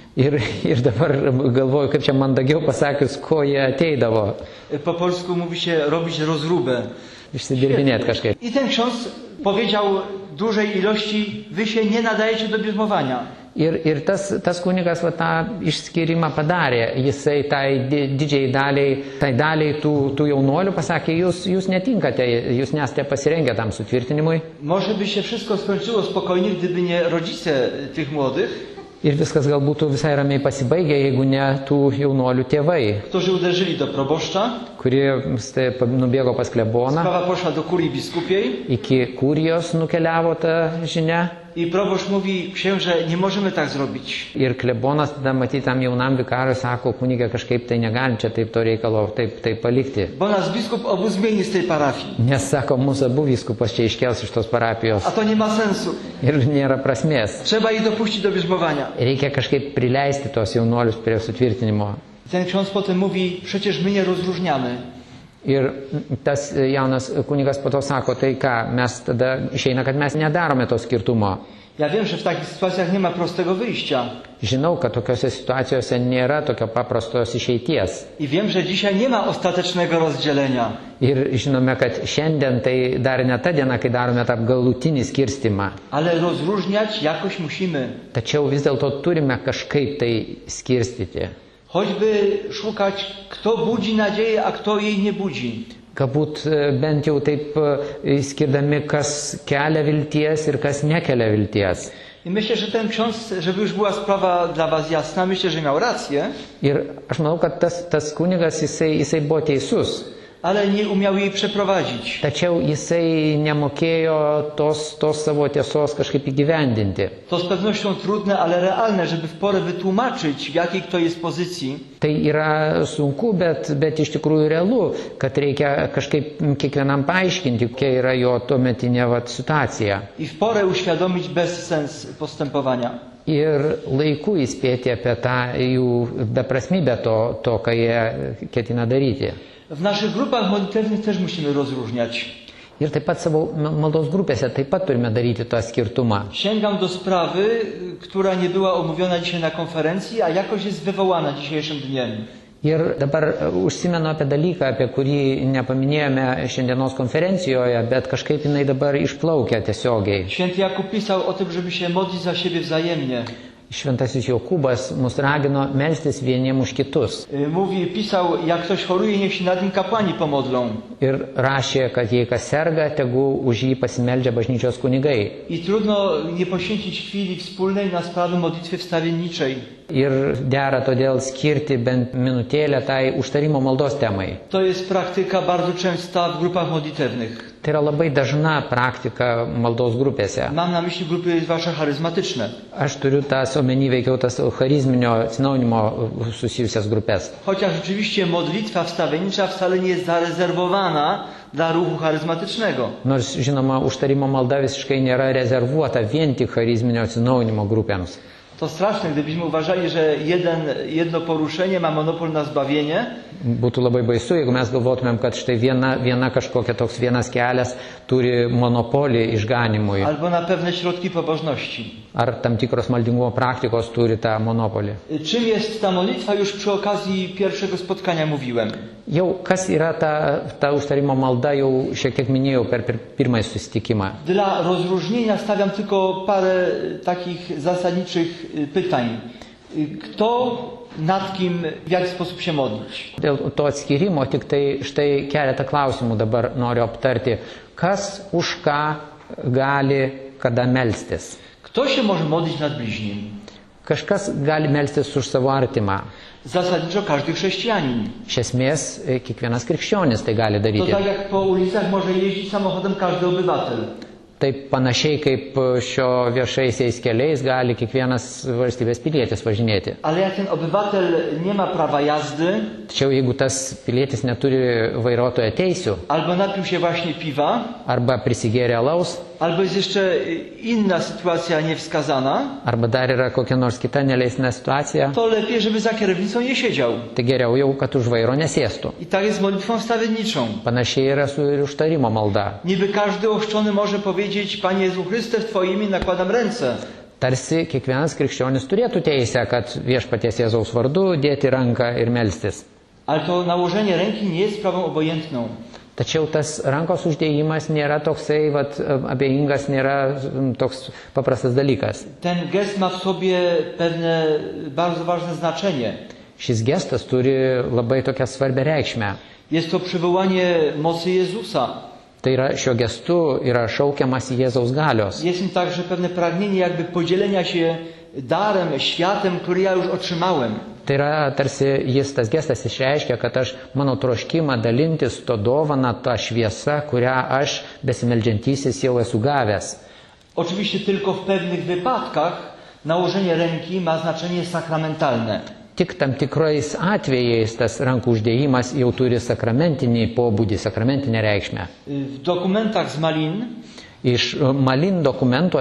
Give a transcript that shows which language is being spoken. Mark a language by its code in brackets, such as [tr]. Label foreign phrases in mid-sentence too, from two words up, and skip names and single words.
[lt] Ir dabar galvoju, kaip čia mandagiau pasakius, ko jie ateidavo. [pl] Po polsku mówi się robić rozróbę. [lt] Išsidirbinėti kažkaip. [pl] I ten ksiądz powiedział dużej ilości, wy się nie nadajecie do bierzmowania. [lt] Ir tas kunigas tą išskyrimą padarė. Jisai tai didžiai daliai tų jaunuolių pasakė, jūs netinkate, jūs nesate pasirengę tam sutvirtinimui. [pl] Może by się wszystko skończyło spokojnie, gdyby nie rodzice tych młodych. [lt] Ir viskas gal būtų visai ramiai pasibaigę, jeigu ne tų jaunuolių tėvai, [pl] którzy uderzyli do proboszcza. [lt] Kurie nubėgo pas kleboną. [pl] Sprawa poszła do kurii biskupiej. [lt] Iki kurijos nukeliavo ta žinia. [pl] I proboszcz mówi, księże, nie możemy tak zrobić. [lt] Ir klebonas tada matyti tam jaunam vikarui sako, kunigė, kažkaip tai negalim čia taip to reikalo taip palikti. [pl] Bo nas biskup obu zmieni z tej parafii. [lt] Nes sako, mūsų abu vyskupas čia iškels iš tos parapijos. [pl] A to nie ma sensu. [lt] Ir nėra prasmės. [pl] Trzeba ich dopuścić do bierzmowania. [lt] Reikia kažkaip prileisti tos jaunuolius prie sutvirtinimo. [pl] Ten ksiądz potem mówi, przecież my nie rozróżniamy. [lt] Ir tas jaunas kunigas po to sako, tai ką, mes tada išeina, kad mes nedarome to skirtumo. [pl] Ja wiem, że w takich sytuacjach nie ma prostego wyjścia. [lt] Žinau, kad tokiuose situacijose nėra tokio paprastos išeities. [pl] I wiem, że dzisiaj nie ma ostatecznego rozdzielenia. [lt] Ir žinome, kad šiandien tai dar ne ta diena, kai darome tą galutinį skirstimą. [pl] Ale rozróżniać jakoś musimy. [lt] Tačiau vis dėlto turime kažkaip tai skirstyti. [pl] Choćby szukać, kto budzi nadzieję, a kto jej nie budzi. [lt] Galbūt bent jau taip skirdami, kas kelia vilties ir kas nekelia vilties. [pl] I myślę, że ten ksiądz, żeby już była sprawa dla was jasna, myślę, że miał rację, [lt] Ir aš manau, kad tas kunigas, jisai buvo teisus. [pl] ale nie umiał jej przeprowadzić. [lt] Tačiau jisai nemokėjo tos savo tiesos kažkaip įgyvendinti. [pl] To z pewnością trudne, ale realne, żeby w porę wytłumaczyć, w jakiej kto jest pozycji. [lt] Tai yra sunku, bet iš tikrųjų realu, kad reikia kažkaip kiekvienam paaiškinti, kokia yra jo tuometinė situacija. [pl] I w porę uświadomić bezsens postępowania. [lt] Ir laiku įspėti apie tą jų beprasmybę to, ką jie ketina daryti. [pl] W naszych grupach modlitewnych też musimy rozróżniać. [lt] Ir taip pat savo maldos grupėse taip pat turime daryti tą skirtumą. [pl] Sięgam do sprawy, która nie była omówiona dzisiaj na konferencji, a jakoś jest wywołana dzisiejszym dniem. [lt] Ir dabar užsimenu apie dalyką, apie kurį nepaminėjome šiandienos konferencijoje, bet kažkaip jinai dabar išplaukia tiesiogiai. [pl] Święty Jakub pisał o tym, żeby się modlić za siebie wzajemnie. [lt] Šventasis Jokūbas mus ragino melstis vieniem už kitus. [pl] Pisał, jak ktoś choruje, niech się nad nim kapłani pomodlą. [lt] Ir rašė, kad jei kas serga, tegu už jį pasimeldžia bažnyčios kunigai. [pl] I trudno nie poświęcić chwili wspólnej na sprawy modlitwy wstawienniczej. [lt] Ir dera todėl skirti bent minutėlę tai užtarimo maldos temai. [pl] To jest praktyka bardzo częsta w grupach modlitewnych. [lt] Tai yra labai dažna praktika maldos grupėse. [pl] Mam na myśli grupy zwłaszcza charyzmatyczne. [lt] Aš turiu tas omeny veikiau tas charizminio atsinaujinimo susijusias grupės. [pl] Chociaż rzeczywiście modlitwa wstawiennicza wcale nie jest zarezerwowana dla ruchu charyzmatycznego. [lt] Nors, žinoma, užtarimo malda visiškai nėra rezervuota vien tik charizminio atsinaujinimo grupėms. [pl] To straszne, gdybyśmy uważali, że jedno poruszenie ma monopol na zbawienie. [lt] Būtų labai baisu, jeigu mes galvotumėm, kad štai viena kažkokia toks vienas kelias turi monopolį išganimui. [pl] Albo na pewne środki pobożności. [lt] Ar tam tikros maldingumo praktikos turi tą monopolį. [pl] Czym jest ta modlitwa? Już przy okazji pierwszego spotkania mówiłem. [lt] Jau kas yra ta užtarimo malda, jau šiek tiek minėjau per pirmąjį susitikimą. [pl] Dla rozróżnienia stawiam tylko parę takich zasadniczych pytań. Kto nad kim, w jaki sposób się modlić? [lt] Dėl to atskirimo tik tai štai keletą klausimų dabar noriu aptarti. Kas už ką gali kada melstis? [pl] Kto się może modlić nad bliźnim? [lt] Kažkas gali melstis už savo artimą. [pl] Zasadniczo każdy chrześcijanin. [lt] Iš esmės, kiekvienas krikščionis tai gali [pl] To [lt] daryti. [pl] tak jak po ulicach może jeździć samochodem każdy obywatel. [lt] Taip panašiai kaip šio viešaisiais keliais gali kiekvienas valstybės pilietis važinėti. [pl] Ale jak ten obywatel nie ma prawa jazdy, [lt] Tačiau jeigu tas pilietis neturi vairuotojo teisių [pl] albo napił się właśnie piwa, [lt] arba prisigėrė alaus, [pl] albo jest jeszcze inna sytuacja niewskazana, [lt] arba dar yra kokia nors kita neleistina situacija, [pl] to lepiej, żeby za kierownicą nie siedział. [lt] tai geriau jau, kad už vairo nesėstų. [pl] I tak jest z modlitwą wstawienniczą. [lt] Panašiai yra su ir užtarimo malda. [pl] Niby każdy ochrzczony może powiedzieć: Panie Jezu Chryste, w Twoje imię nakładam ręce. [lt] Tarsi kiekvienas krikščionis turėtų teisę, kad Viešpaties Jėzaus vardu dėti ranką ir melstis. [pl] Ale to nałożenie ręki nie jest sprawą obojętną. [lt] Tačiau tas rankos uždėjimas nėra toksai abejingas, nėra toks paprastas dalykas. [pl] Ten gest ma w sobie pewne bardzo ważne znaczenie. [lt] Šis gestas turi labai tokią svarbę reikšmę. [pl] Jest to przywołanie mocy Jezusa. [lt] Tai yra, šiuo gestu yra šaukiamas Jėzaus galios. [pl] Jest nim także pewne pragnienie jakby podzielenia się darem, światem, który ja już otrzymałem. [lt] Tai yra, tarsi tas gestas išreiškia, kad mano troškimą dalintis to dovana, tą šviesą, kurią aš besimeldžiantysis jau esu gavęs. [pl] Oczywiście tylko w pewnych wypadkach nałożenie ręki ma znaczenie sakramentalne. [lt] Tik tam tikrais atvejais tas rankų uždėjimas jau turi sakramentinį pobūdį, sakramentinę reikšmę. [pl] W dokumentach z Malin, [lt] Iš Malin dokumentuose,